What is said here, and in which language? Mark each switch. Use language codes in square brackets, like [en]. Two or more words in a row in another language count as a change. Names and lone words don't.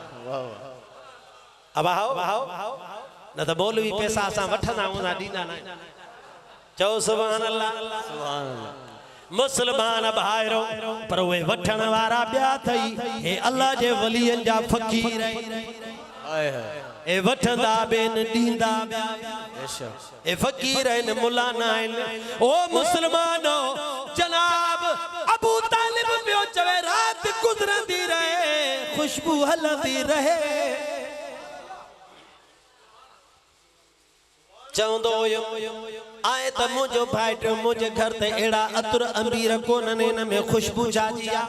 [sd] अब आओ न त मौलवी पैसा असां वठंदा हूंदा ॾींदा न। चओ [ar] سبحان الله سبحان الله. [sd] मुसलमान भाइरो पर उहे वठण वारा ॿिया अथई, हे अल्लाह जे वलियनि जा फ़कीर हाय हाय। ए वठंदा बेन ॾींदा बेशक। ए फ़कीर आहिनि मुला न आहिनि। ओ मुसलमानो जनाब अबू तालिब पियो चवे रात गुज़रंदी रहे खुशबू हलंदी रहे। चवंदो हुयो आए त मुंहिंजो भाइटो मुंहिंजे घर ते अहिड़ा अतर अंबीर कोन्हनि, हिन में खुशबू छाजी आहे।